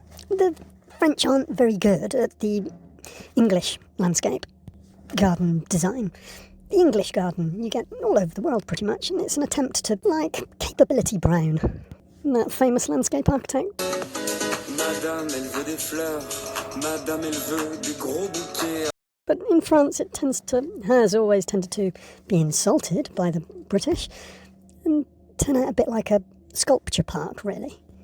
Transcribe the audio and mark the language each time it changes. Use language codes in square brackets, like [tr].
[en] The French aren't very good at the English landscape garden design. The English garden you get all over the world pretty much, and it's an attempt to, like, Capability Brown, that famous landscape architect. [fr] Madame, elle veut des fleurs. Madame, elle veut des gros bouquets. [en] But in France it has always tended to be insulted by the British and turn out a bit like a sculpture park, really.